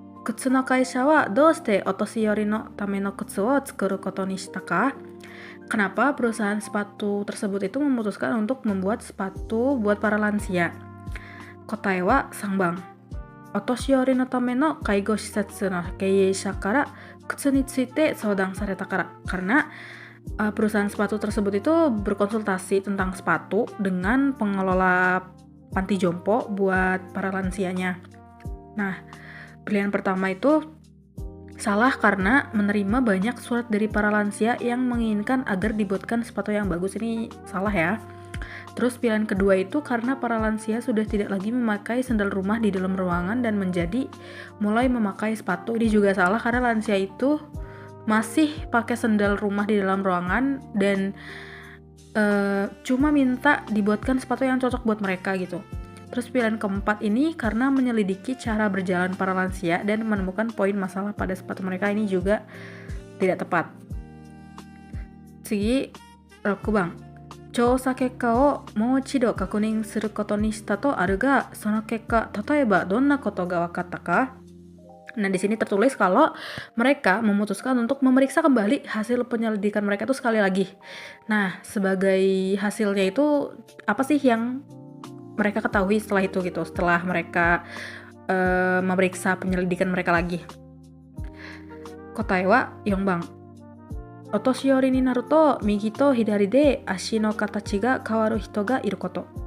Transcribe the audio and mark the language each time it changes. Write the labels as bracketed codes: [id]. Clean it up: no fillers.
[ja] 靴の会社はどうしてお年寄りのための靴を作ることにしたか? [id] Kenapa perusahaan sepatu tersebut itu memutuskan untuk membuat sepatu buat para lansia? [ja] Kotae wa 3番。お年寄りのための介護施設の経営者から靴について相談されたから。 Karena perusahaan sepatu tersebut itu berkonsultasi tentang sepatu dengan pengelola panti jompo buat para lansianya. [id] Nah, pilihan pertama itu salah karena menerima banyak surat dari para lansia yang menginginkan agar dibuatkan sepatu yang bagus. Ini salah ya. Terus pilihan kedua itu karena para lansia sudah tidak lagi memakai sandal rumah di dalam ruangan dan mulai memakai sepatu. Ini juga salah karena lansia itu masih pakai sandal rumah di dalam ruangan dan cuma minta dibuatkan sepatu yang cocok buat mereka gitu. Terus pilihan keempat ini karena menyelidiki cara berjalan para lansia dan menemukan poin masalah pada sepatu mereka, ini juga tidak tepat. [ja] 次、6番。調査結果をもう一度確認することにしたとあるが、その結果、例えばどんなことが分かったか? [id] Nah, di sini tertulis kalau mereka memutuskan untuk memeriksa kembali hasil penyelidikan mereka itu sekali lagi. Nah, sebagai hasilnya itu apa sih yang mereka ketahui setelah itu gitu, setelah mereka memeriksa penyelidikan mereka lagi. [ja] Kotae wa 4番。お年寄りになると右と左で足の形が変わる人がいること。